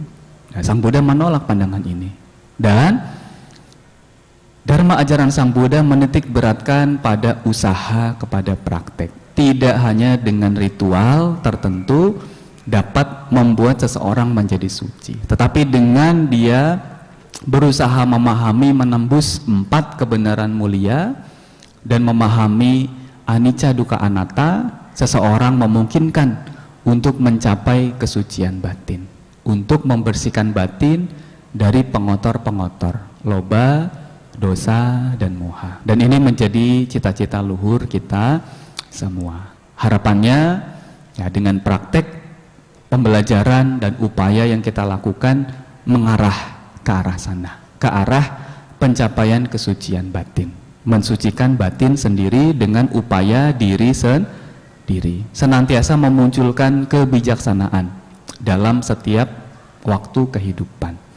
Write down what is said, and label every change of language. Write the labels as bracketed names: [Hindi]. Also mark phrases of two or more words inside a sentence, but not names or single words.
[Indonesian] Nah, Sang Buddha menolak pandangan ini. Dan Dharma ajaran Sang Buddha menitik beratkan pada usaha, kepada praktek. Tidak hanya dengan ritual tertentu dapat membuat seseorang menjadi suci, tetapi dengan dia berusaha memahami, menembus 4 kebenaran mulia dan memahami [Pali] anicca, dukkha, anatta, [Indonesian] seseorang memungkinkan untuk mencapai kesucian batin, untuk membersihkan batin dari pengotor-pengotor, [Pali] loba, dosa, [Indonesian] dan moha. Dan ini menjadi cita-cita luhur kita semua. Harapannya ya, dengan praktek pembelajaran dan upaya yang kita lakukan mengarah ke arah sana, ke arah pencapaian kesucian batin, mensucikan batin sendiri dengan upaya diri sendiri, senantiasa memunculkan kebijaksanaan dalam setiap waktu kehidupan.